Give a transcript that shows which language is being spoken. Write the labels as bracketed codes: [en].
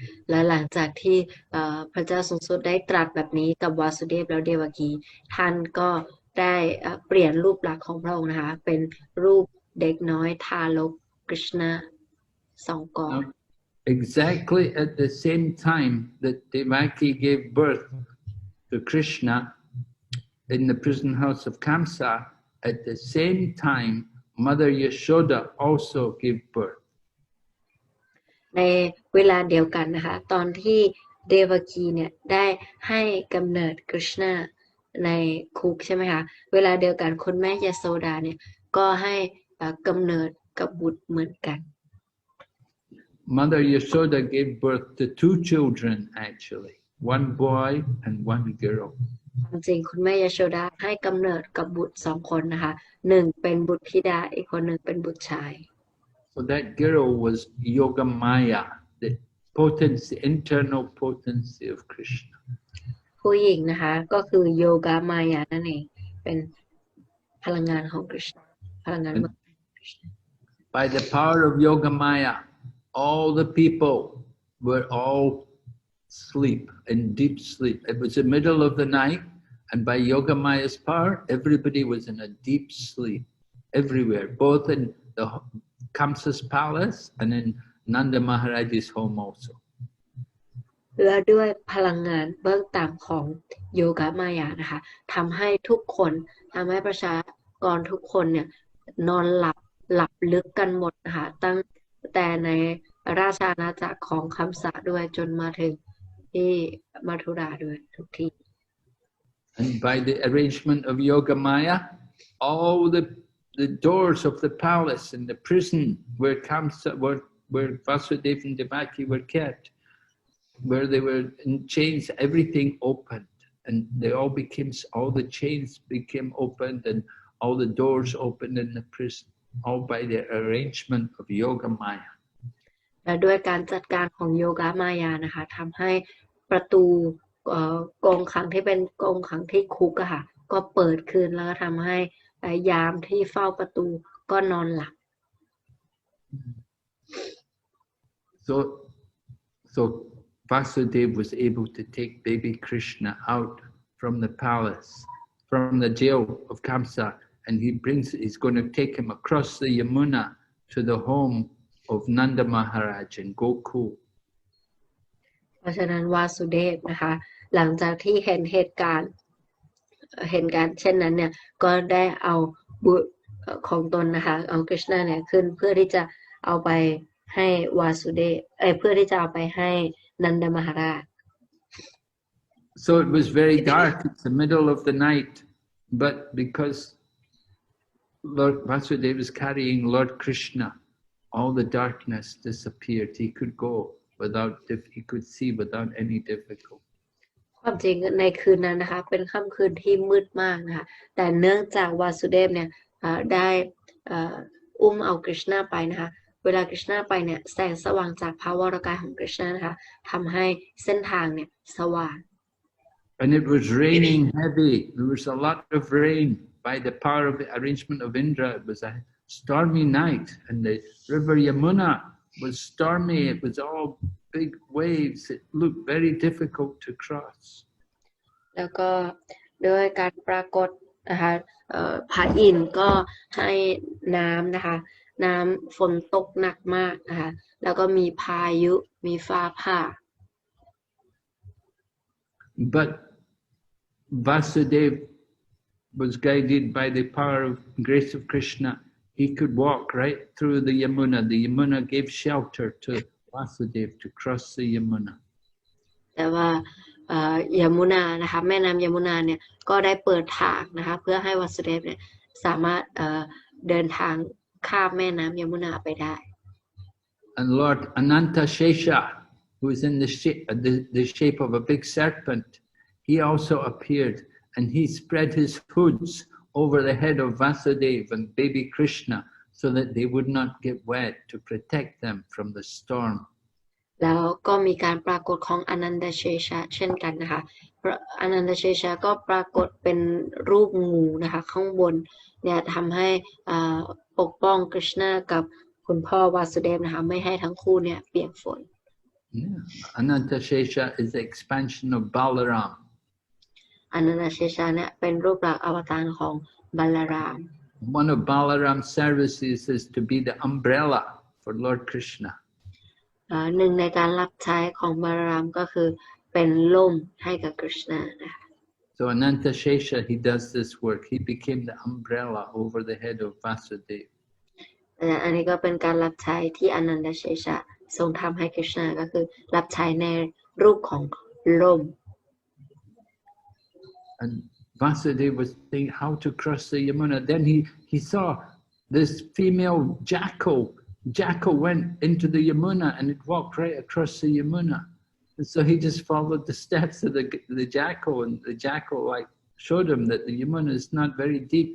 [th] และหลังจากที่พระเจ้าสูงสุดได้ตรัสแบบนี้กับวาสุเดฟแล้วเดวกีท่านก็ได้เปลี่ยนรูปลักษณ์ของพระองค์นะคะเป็นรูปเด็กน้อยทารกกฤษณา2 กร [en] Exactly at the same time that Devaki gave birth to Krishna in the prison house of Kamsa, at the same time Mother Yashoda also gave birth. [th] ในเวลาเดียวกันนะคะตอนที่เดวกีเนี่ยได้ให้กำเนิดกฤษณาในคุกใช่ไหมคะเวลาเดียวกันคุณแม่ยโสดาเนี่ยก็ให้กำเนิดกับบุตรเหมือนกัน [en] Mother Yashoda gave birth to 2 children actually, one boy and one girl. [th] จริงคุณแม่ยโสดาให้กำเนิดกับบุตร2 คนนะคะ1เป็นบุตรธิดาอีกคนหนึ่งเป็นบุตรชาย [en] So that girl was Yogamaya, the potency, internal potency of Krishna. [th] ผู้หญิงนะคะก็คือโยกามายานั่นเองเป็นพลังงานของกฤษณาพลังงาน [en] By the power of Yogamaya, all the people were all asleep, in deep sleep. It was the middle of the night, and by Yogamaya's power, everybody was in a deep sleep, everywhere, both in the Kamsa's palace and in Nanda Maharaj's home also. [th] และด้วยพลังงานเบื้องต่ำของโยกามายานะคะทำให้ทุกคนทำให้ประชากรทุกคนเนี่ยนอนหลับลึกกันหมดนะคะตั้งแต่ในราชอาณาจักรของคัมสะด้วยจนมาถึงที่มัทุราด้วยทุกที่ [en] And by the arrangement of Yogamaya, all the doors of the palace and the prison where Kamsa, where Vasudeva and Devaki were kept, where they were in chains, everything opened, and they all the chains became opened, and all the doors opened in the prison, all by the arrangement of Yogamaya. [th] และด้วยการจัดการของโยกามายานะคะทำให้ประตูกรงขังที่เป็นกรงขังที่คุกอะค่ะก็เปิดขึ้นแล้วก็ทำให้ยามที่เฝ้าประตูก็นอนหลับ [en] So Vasudeva was able to take baby Krishna out from the palace, from the jail of Kamsa, and he's going to take him across the Yamuna to the home of Nanda Maharaj in Gokul. [th] เพราะฉะนั้นวาสุเดฟนะคะหลังจากที่เห็นเหตุการณ์เช่นนั้นเนี่ยก็ได้เอาบุตรของตนนะคะเอากฤษณาเนี่ยขึ้นเพื่อที่จะเอาไปให้วาสุเดฟเพื่อที่จะเอาไปให้นันดมหาราช [en] So it was very dark, it's the middle of the night, but because Lord Vasudeva was carrying Lord Krishna, all the darkness disappeared. He could go he could see without any difficulty. พ [th] ความจริงในคืนนั้นนะคะเป็นค่ำคืนที่มืดมากนะคะแต่เนื่องจากวาสุเดฟเนี่ยได้อุ้มเอากฤษณาไปนะคะเวลากฤษณาไปเนี่ยแสงสว่างจากพระวรกายของกฤษณานะคะทำให้เส้นทางเนี่ยสว่าง [en] And it was raining heavy. There was a lot of rain by the power of the arrangement of Indra. It was a stormy night, and the river Yamuna was stormy. It was all big waves. It looked very difficult to cross. [th] แล้วก็ด้วยการปรากฏนะคะพระอินทร์ก็ให้น้ำนะคะน้ำฝนตกหนักมากนะคะแล้วก็มีพายุมีฟ้าผ่า [en] But Vasudev was guided by the power of grace of Krishna. He could walk right through the Yamuna. The Yamuna gave shelter to Vasudev to cross the Yamuna. [th] แต่ว่ายมุนานะคะแม่น้ำยมุนาเนี่ยก็ได้เปิดทางนะคะเพื่อให้วาสุเดฟเนี่ยสามารถเดินทางข้ามแม่น้ำยมุนาไปได้ [en] And Lord Ananta Shesha, who is in the shape of a big serpent, he also appeared, and he spread his hoods over the head of Vasudev and baby Krishna so that they would not get wet, to protect them from the storm. [th] แล้วก็มีการปรากฏของอนันตเชชะเช่นกันนะคะอนันตเชชะก็ปรากฏเป็นรูปงูนะคะข้างบนเนี่ยทำให้ปกป้องกฤษณากับคุณพ่อวาสุเดฟนะคะไม่ให้ทั้งคู่เนี่ยเปียกฝน [en] Ananta Shesha is the expansion of Balaram. [th] อนันตเชชะเนี่ยเป็นรูปลักษณ์อวตารของบัลลาราม [en] One of Balaram's services is to be the umbrella for Lord Krishna. [th] หนึ่งในการรับใช้ของบัลลารามก็คือเป็นล่มให้กับกฤษณานะคะ [en] So Ananta Shesha, he does this work. He became the umbrella over the head of Vasudev. [th] อันนี้ก็เป็นการรับใช้ที่อนันตเชชะทรงทำให้กฤษณาก็คือรับใช้ในรูปของล่ม [en] And Vasudev was saying how to cross the Yamuna. Then he saw this female jackal. Jackal went into the Yamuna and it walked right across the Yamuna. And so he just followed the steps of the jackal, and the jackal like showed him that the Yamuna is not very deep.